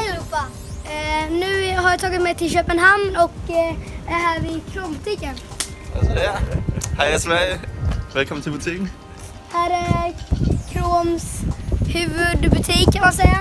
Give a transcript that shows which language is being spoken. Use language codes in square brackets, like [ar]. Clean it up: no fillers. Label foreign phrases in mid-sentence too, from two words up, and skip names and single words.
[sv] allihopa! Nu har jag tagit mig till Köpenhamn och är här vid Krombutiken. [da] Altså her. Hej Sverige. Velkommen til butikken. [sv] Här är Kroms huvudbutik kan man säga.